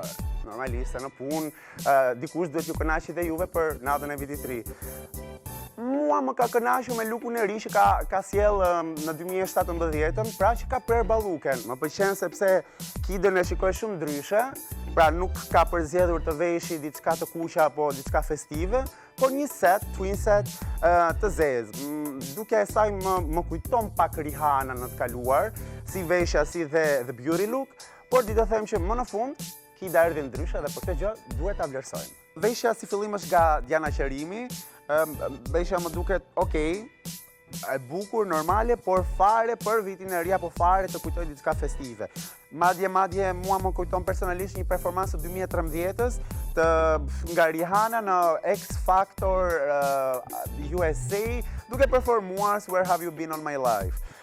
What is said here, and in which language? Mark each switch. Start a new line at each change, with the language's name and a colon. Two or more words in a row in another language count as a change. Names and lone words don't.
Albanian: Normalisht, se në punë, dikush duhet ju kënaqë dhe juve për natën e vitit të ri. Mua më ka kënaqur me lukun e ri që ka sjell në 2017, pra që ka prerë balluken. Më pëlqen sepse Kidën e shikoj shumë ndryshe, pra nuk ka përzgjedhur të veshi diçka të kuqa apo diçka festive, por një set,
English: twin set
Albanian: të zezë. Duke e saj më kujton pak Rihanna në të kaluar, si veshja, si dhe
English: beauty look,
Albanian: por di të them që më në fund, Kida erdhi ndryshe dhe për këtë gjë duhet ta vlerësojmë. Veshja si fillim është nga Diana Qerimi, veshja më duket okej, e bukur, normale, por fare për vitin e ri apo fare të kujtoj diçka festive. Madje mua më kujton personalisht një performansë të 2013-s nga Rihanna në X Factor USA, duke performuar Where Have You Been All My Life.